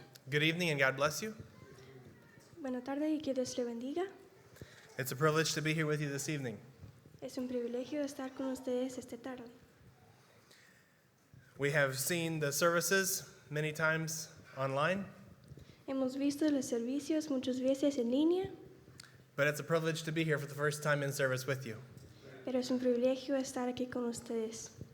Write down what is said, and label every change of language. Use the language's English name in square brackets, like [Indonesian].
[English] Good evening and God bless you. [Spanish] Buenas tardes y que Dios le bendiga. [English] It's a privilege to be here with you this evening. [Spanish] Es un privilegio estar con ustedes esta tarde. [English] We have seen the services many times online, [Spanish] Hemos visto los servicios muchas veces en línea, [English] but it's a privilege to be here for the first time in service with you. [Spanish] pero es un privilegio estar aquí con ustedes.